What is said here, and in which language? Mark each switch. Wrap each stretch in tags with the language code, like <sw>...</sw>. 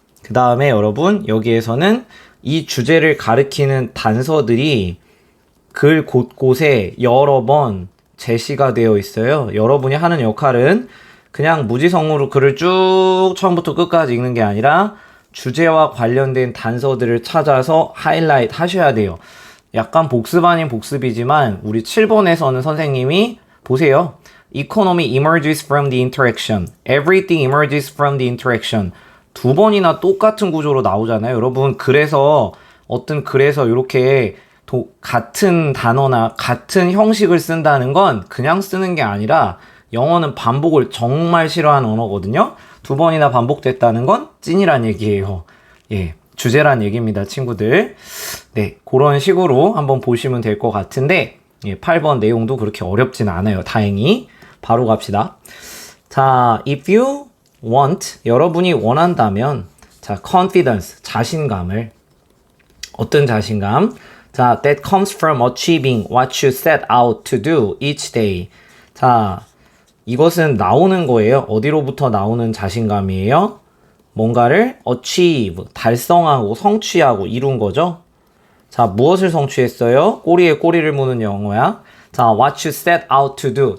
<ko>그 다음에 여러분, 여기에서는 이 주제를 가리키는 단서들이 글 곳곳에 여러 번 제시가 되어 있어요. 여러분이 하는 역할은 그냥 무지성으로 글을 쭉 처음부터 끝까지 읽는 게 아니라 주제와 관련된 단서들을 찾아서 하이라이트 하셔야 돼요. 약간 복습 아닌 복습이지만 우리 7번에서는 선생님이 보세요.</ko> <en>Economy emerges from the interaction. Everything emerges from the interaction.</en> <ko>2번이나 똑같은 구조로 나오잖아요. 여러분, 그래서 이렇게 같은 단어나 같은 형식을 쓴다는 건 그냥 쓰는 게 아니라 영어는 반복을 정말 싫어하는 언어거든요. 2번이나 반복됐다는 건 찐이란 얘기예요. 예, 주제란 얘기입니다, 친구들. 네, 그런 식으로 한번 보시면 될 것 같은데, 예, 8번 내용도 그렇게 어렵진 않아요, 다행히. 바로 갑시다. 자,</ko> <en>if you want,</en> <ko>여러분이 원한다면, 자, confidence, 자신감을. 어떤 자신감?</ko> <en>자, that comes from achieving what you set out to do each day.</en> <ko>자, 이것은 나오는 거예요. 어디로부터 나오는 자신감이에요? 뭔가를 achieve, 달성하고 성취하고 이룬 거죠. 자, 무엇을 성취했어요? 꼬리에 꼬리를 무는 영어야.</ko> <en>자, what you set out to do.</en>